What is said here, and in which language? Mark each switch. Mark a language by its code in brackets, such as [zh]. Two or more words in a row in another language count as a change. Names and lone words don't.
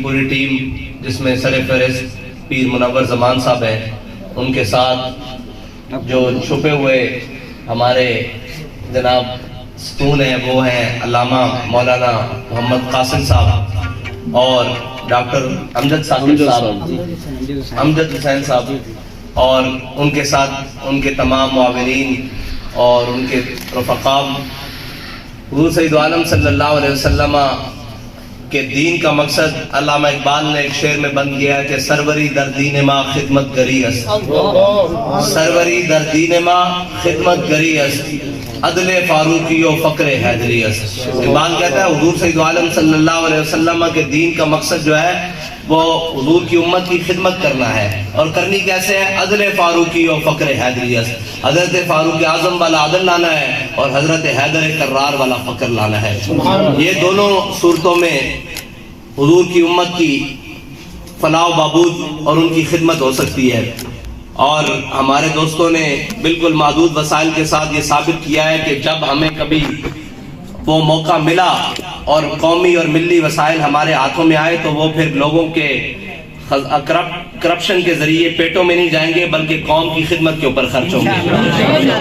[ur] پوری ٹیم، جس میں سر فہرست پیر منور زمان صاحب ہیں، ان کے ساتھ جو چھپے ہوئے ہمارے جناب ستون ہیں وہ ہیں علامہ مولانا محمد قاسم صاحب اور ڈاکٹر امجد حسین صاحب، اور ان کے ساتھ ان کے تمام معاونین اور ان کے رفقاء۔ حضور سید عالم صلی اللہ علیہ وسلم کے دین کا مقصد علامہ اقبال نے ایک شعر میں بند کیا ہے کہ [fa] سروری در دین ما خدمت گری است، سروری در دین ما خدمت گری است، عدل فاروقی و فقر حیدری است۔ [ur] اقبال کہتا ہے حضور سید عالم صلی اللہ علیہ وسلم کے دین کا مقصد جو ہے وہ حضور کی امت کی خدمت کرنا ہے، اور کرنی کیسے ہے؟ [fa] عدل فاروقی و فقر حیدری است، [ur] حضرت فاروق اعظم والا عدل لانا ہے اور حضرت حیدر کرار والا فقر لانا ہے۔ یہ دونوں صورتوں میں حضور کی امت کی فلاح و بہبود اور ان کی خدمت ہو سکتی ہے۔ اور ہمارے دوستوں نے بالکل محدود وسائل کے ساتھ یہ ثابت کیا ہے کہ جب ہمیں کبھی وہ موقع ملا اور قومی اور ملی وسائل ہمارے ہاتھوں میں آئے تو وہ پھر لوگوں کے کرپشن کے ذریعے پیٹوں میں نہیں جائیں گے بلکہ قوم کی خدمت کے اوپر خرچ ہوں گے۔